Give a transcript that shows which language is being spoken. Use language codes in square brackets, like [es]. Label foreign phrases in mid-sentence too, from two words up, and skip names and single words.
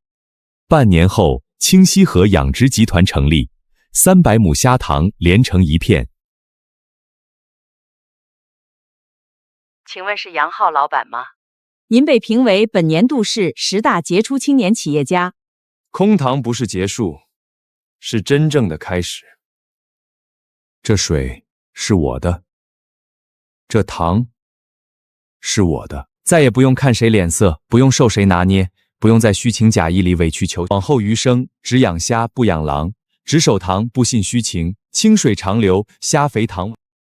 [zh] 半年後，清溪河養殖集團成立，300畝蝦塘連成一片。請問是楊浩老闆嗎？您被評為本年度市10大傑出青年企業家。空塘不是結束，是真正的開始。這水是我的，這塘是我的，再也不用看誰臉色，不用受誰拿捏，不用在虛情假意裡委曲求。往後餘生，只養蝦不養狼，只守塘不信虛情，清水長流，蝦肥塘。